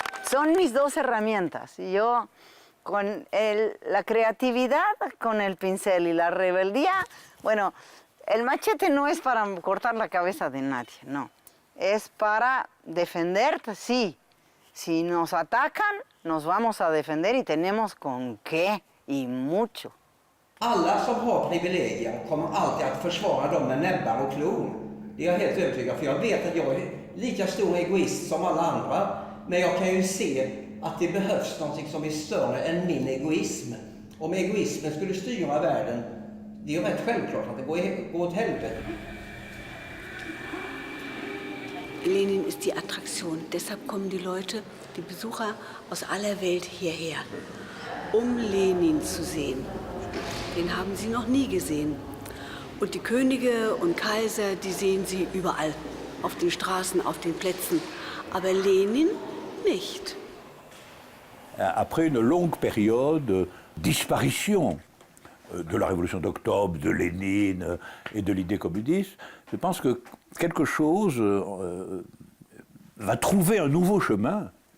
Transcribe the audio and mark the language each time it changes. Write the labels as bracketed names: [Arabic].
[Spanish] Son mis dos herramientas. Yo con la creatividad, con el pincel y la rebeldía, bueno, el machete no es para cortar la cabeza de nadie, no. Es para defender, sí. Si nos atacan, nos vamos a defender y tenemos con qué y mucho. [Swedish] Alla som har privilegier kommer alltid att försvara dem med näbbar och klor. Det är jag helt övertygad, för jag vet att jag är lika stor egoist som alla andra. Men jag kan ju se att det behövs något som är större än min egoism. Om egoismen skulle styra världen, det är ju rätt självklart att det går åt helvete. [German] Lenin ist die Attraktion. Deshalb kommen die Leute, die Besucher aus aller Welt hierher, um Lenin zu sehen. Den haben sie noch nie gesehen. Und die Könige und Kaiser, die sehen sie überall, auf den Straßen, auf den Plätzen. Aber Lenin nicht. [French] Après une longue période de disparition de la révolution d'octobre, de Lénine et de l'idée communiste, je pense que quelque chose va trouver un nouveau chemin.